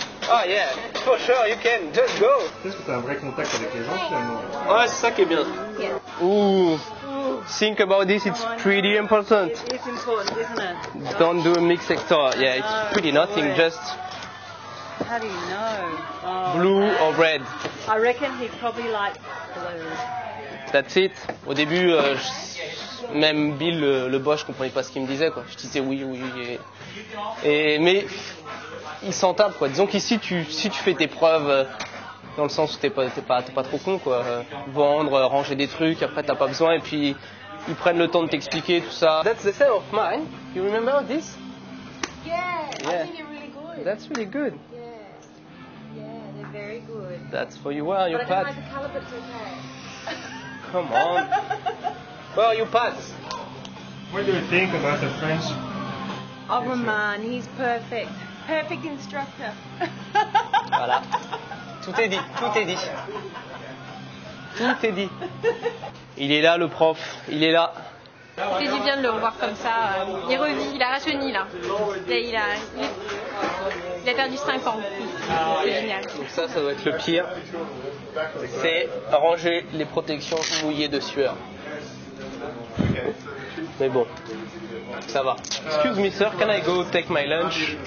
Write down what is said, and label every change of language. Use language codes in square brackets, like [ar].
[en] Ah yeah, for sure, you can, just go. [fr] Est-ce que tu as un vrai contact avec les gens finalement? Ouais, c'est ça qui est bien. [en] Ooh, think about this, it's pretty important. It's important, isn't it? Don't do a mixed sector. Yeah, it's pretty nothing, just How do you know? Oh, blue or red. I reckon he probably likes blue. That's it. [fr] Au début, même Bill, le boss, je comprenais pas ce qu'il me disait, quoi. Je disais oui. Mais il s'en tape, quoi. Disons qu'ici, si tu fais tes preuves, dans le sens où t'es pas trop con, quoi. Vendre, ranger des trucs, après t'as pas besoin, et puis ils prennent le temps de t'expliquer tout ça. [en] That's the same of mine. You remember this? Yeah, Yeah. I think you're really good. That's really good. Yeah, they're very good. That's for you. Where are your But I don't pads? like the colour, but it's okay. Come on. Where are your pads? What do you think about the French? Oh, Roman, he's perfect. Perfect instructor. [fr] Voilà. Tout est dit, tout est dit. Tout est dit. Il est là, le prof. Il est là. Ça fait du bien de le revoir comme ça. Il revit, il a rajeuni là. Il a perdu 5 ans. C'est génial. Donc ça doit être le pire. C'est ranger les protections mouillées de sueur. Mais bon, ça va. [en] Excuse me sir, can I go take my lunch?